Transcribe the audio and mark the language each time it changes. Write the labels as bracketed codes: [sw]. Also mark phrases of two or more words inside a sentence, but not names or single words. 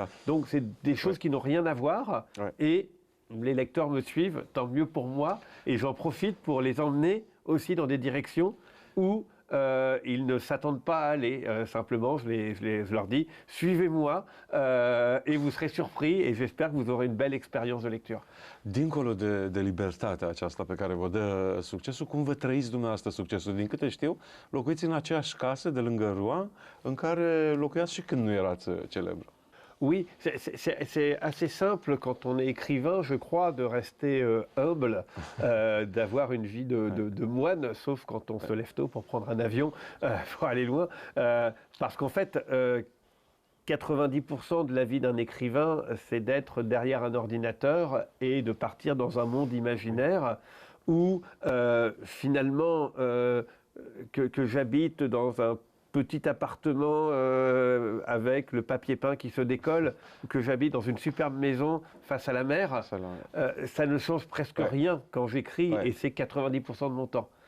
[fr] Donc c'est des choses qui n'ont rien à voir. Et les lecteurs me suivent, tant mieux pour moi. Et j'en profite pour les emmener aussi dans des directions où ils ne s'attendent pas à aller. Simplement, je leur dis, suivez-moi et vous serez surpris, et j'espère que vous aurez une belle expérience de lecture. [ro] Dincolo de libertatea aceasta pe care vă dă succesul, cum vă trăiți dumneavoastră succesul? Din câte știu, locuiți în aceeași casă de lângă Rouen, în care locuiați și când nu erați celebru. [fr] Oui, c'est assez simple quand on est écrivain, je crois, de rester humble, d'avoir une vie de moine, sauf quand on se lève tôt pour prendre un avion, pour aller loin. Parce qu'en fait, 90% de la vie d'un écrivain, c'est d'être derrière un ordinateur et de partir dans un monde imaginaire où, finalement, que j'habite dans un petit appartement avec le papier peint qui se décolle, que j'habite dans une superbe maison face à la mer, ça ne change presque rien quand j'écris, et c'est 90% de mon temps.